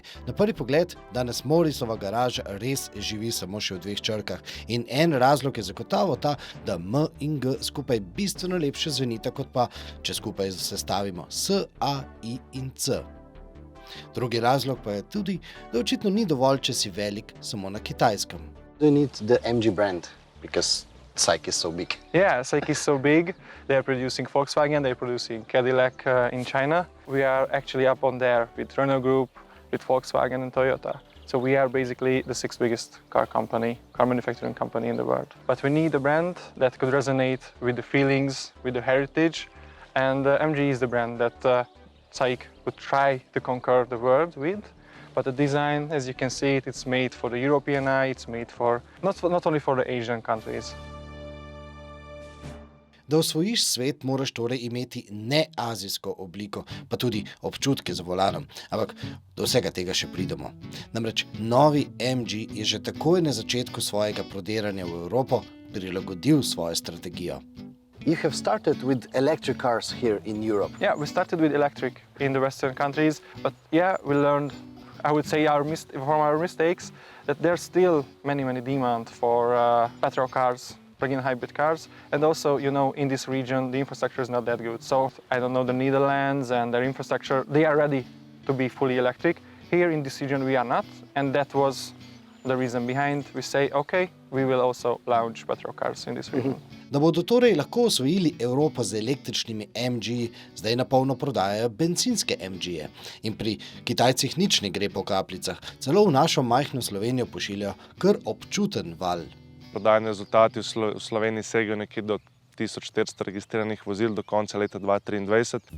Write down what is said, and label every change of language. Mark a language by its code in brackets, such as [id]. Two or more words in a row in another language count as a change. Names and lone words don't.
[sl] Na prvi pogled danes Morrisova garaža res živi samo še v dveh črkah. In en razlog je zagotovo ta, da M in G skupaj bistveno lepše zvenita, kot pa, če skupaj sestavimo S, A, I in C. Drugi razlog pa je tudi, da očitno ni dovolj, če si velik samo na Kitajskem. [en] Do you need the MG brand? Because SAIC is so big. Yeah, SAIC is so big. They are producing Volkswagen, they are producing Cadillac in China. We are actually up on there with Renault Group, with Volkswagen and Toyota. So we are basically the sixth biggest car manufacturing company in the world. But we need a brand that could resonate with the feelings, with the heritage. And MG is the brand that SAIC would try to conquer the world with. But the design, as you can see, it's made for the European eye, it's made for not only for the Asian countries. [sl] Da osvojiš svet, moraš torej imeti neazijsko obliko, pa tudi občutke za volanom. Ampak do vsega tega še pridemo. Namreč novi MG je že takoj na začetku svojega prodiranja v Evropo prilagodil svojo strategijo. [en] You have started with electric cars here in Europe. Yeah, we started with electric in the Western countries, but yeah, we learned, I would say, from our mistakes, that there's still many demand for petrol cars, plug-in hybrid cars, and also, you know, in this region the infrastructure is not that good. So I don't know, the Netherlands and their infrastructure, they are ready to be fully electric. Here in this region we are not, and that was the reason behind. We say, okay, we will also launch petrol cars in this region. [sl] Da bodo torej lahko osvojili Evropo z električnimi MG, zdaj na polno prodajajo bencinske MG-je. In pri Kitajcih nič ne gre po kapljicah, celo v našo majhno Slovenijo pošiljajo kar občuten val. Prodajni rezultati v Sloveniji segajo nekje do 1400 registriranih vozil do konca leta 2023.